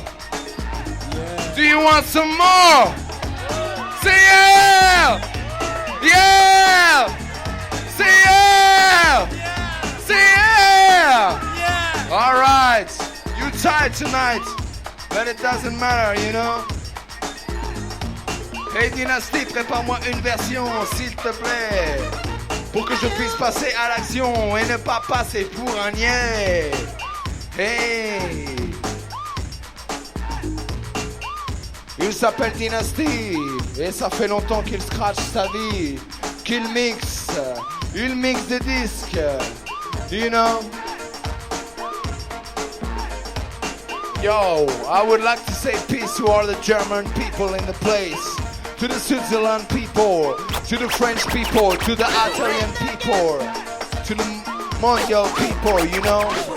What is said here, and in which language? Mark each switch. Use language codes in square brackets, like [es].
[en] Yeah. Do you want some more? Say yeah! Yeah! Say yeah! Say yeah! Alright, you tired tonight, but it doesn't matter, you know? [fr] Hey Dynasty, prépare-moi une version, s'il te plaît, pour que je puisse passer à l'action et ne pas passer pour un niais. Hey! Il s'appelle Dynasty et ça fait longtemps qu'il scratch sa vie, qu'il mixe, il mixe des disques, [en] you know. Yo, I would like to say peace to all the German people in the place, to the Switzerland people, to the French people, to the Italian people, to the Mondial people, you know.